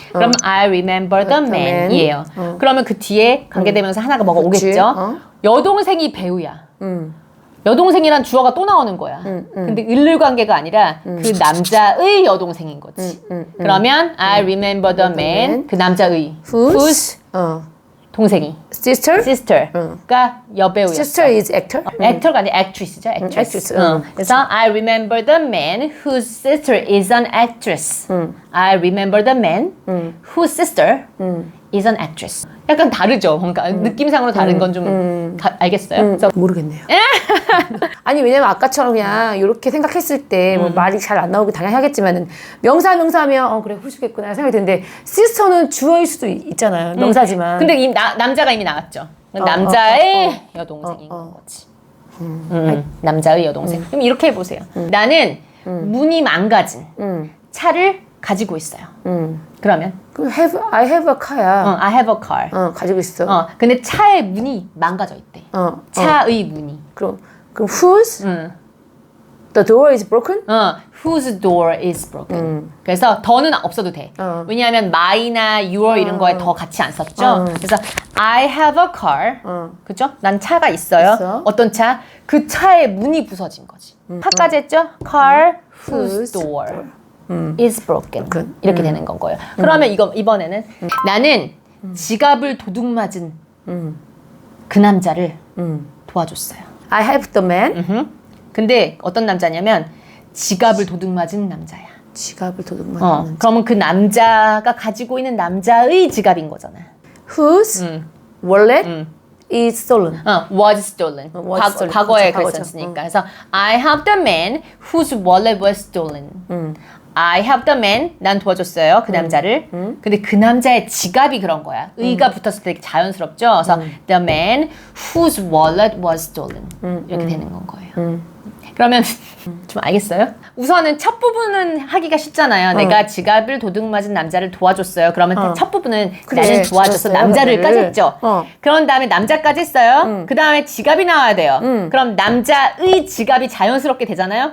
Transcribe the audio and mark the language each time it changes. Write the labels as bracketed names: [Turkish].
[English] 그럼 I remember the man이에요. [Korean] 그러면 그 뒤에 관계대명사 하나가 뭐가 오겠죠? 여동생이 배우야. 여동생이란 주어가 또 나오는 거야. 근데 을를 관계가 아니라 그 남자의 여동생인 거지. 그러면 [English] I remember the man, [Korean] 그 남자의 whose 동생이 sister가 여배우였어. [English] Sister is actor? [Korean] actor가 아니라 actress죠. [English] actress. 그래서 I remember the man whose sister is an actress. I remember the man whose sister is an actress. [Korean] 약간 다르죠. 뭔가 느낌상으로 다른 건 좀 알겠어요? 그래서 모르겠네요. 아니 왜냐면 아까처럼 그냥 이렇게 생각했을 때 뭐 말이 잘 안 나오기 당연히 하겠지만은 명사하면 그래 후수겠구나 생각이 드는데 시스터는 주어일 수도 있잖아요. 명사지만. 근데 남자가 이미 나왔죠. 남자의 여동생인 거지. 남자의 여동생. 그럼 이렇게 해보세요. 나는 문이 망가진 차를 가지고 있어요. 그러면 [English] I have a car야. I have a car. [Korean] 가지고 있어. 근데 차의 문이 망가져 있대. 차의 문이. [English] 그럼 whose the door is broken? whose door is broken. [Korean] 그래서 더는 없어도 돼. 왜냐하면 my나 your 이런 거에 더 같이 안 썼죠. [English] 그래서 I have a car. [Korean] 그죠? 난 차가 있어요. 어떤 차? 그 차의 문이 부서진 거지. 차까지 했죠? [English] car whose door is broken. [Korean] 이렇게 되는 건 거예요. 그러면 이번에는 나는 지갑을 도둑맞은 그 남자를 도와줬어요. [English] I have the man. [Korean] 근데 어떤 남자냐면 지갑을 도둑맞은 남자야. 지갑을 도둑맞은 남자. 그러면 그 남자가 가지고 있는 남자의 지갑인 거잖아. [English] Whose wallet is stolen. was stolen. [Korean] 과거에 그랬었으니까. 그래서 [English] I have the man whose wallet was stolen. I helped the man. [Korean] 난 도와줬어요. 그 남자를. 근데 그 남자의 지갑이 그런 거야. 의가 붙었을 때 되게 자연스럽죠. [English] 그래서 the man whose wallet was stolen. [Korean] 이렇게 되는 건 거예요. 그러면 좀 알겠어요? 우선은 첫 부분은 하기가 쉽잖아요. 내가 지갑을 도둑맞은 남자를 도와줬어요. 그러면 첫 부분은 그래, 나는 도와줘서 도와줬어요. 남자를까지 했죠. 그런 다음에 남자까지 했어요. 그 다음에 지갑이 나와야 돼요. 그럼 남자의 지갑이 자연스럽게 되잖아요.